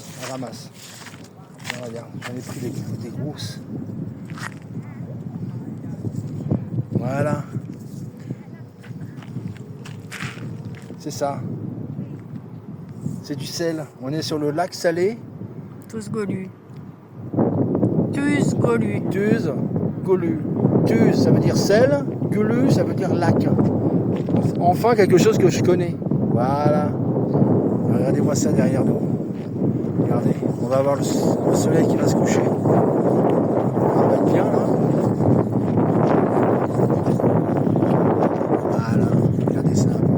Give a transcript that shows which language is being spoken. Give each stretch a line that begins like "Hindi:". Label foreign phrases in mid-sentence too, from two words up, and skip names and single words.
French: Ah, regarde, j'en ai pris des grosses. Voilà. C'est ça. C'est du sel. On est sur le lac salé. Tozgolu. Tuzgolu. Golu.
Turkish: Tuz, Golu. Tuz,
French: ça veut dire sel. Golu, ça veut dire lac. Enfin, quelque chose que je connais. Voilà. Regardez-moi ça derrière nous. Regardez, on va avoir le soleil qui va se coucher. On va être bien là. Voilà, regardez ça.